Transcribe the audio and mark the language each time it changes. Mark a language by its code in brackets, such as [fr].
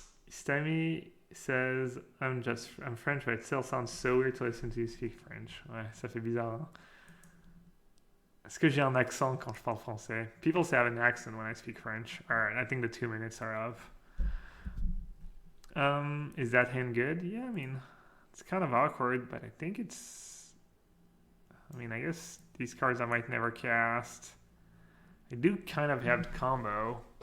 [en] Stamy says, I'm French, but it still sounds so weird to listen to you speak French. [fr] Ouais, ça fait bizarre. Hein? Est-ce que j'ai un accent quand je parle français? [en] People say I have an accent when I speak French. Alright, I think the 2 minutes are up. Is that hand good? Yeah, I mean, it's kind of awkward, but I think it's... I guess these cards I might never cast. I do kind of have the combo.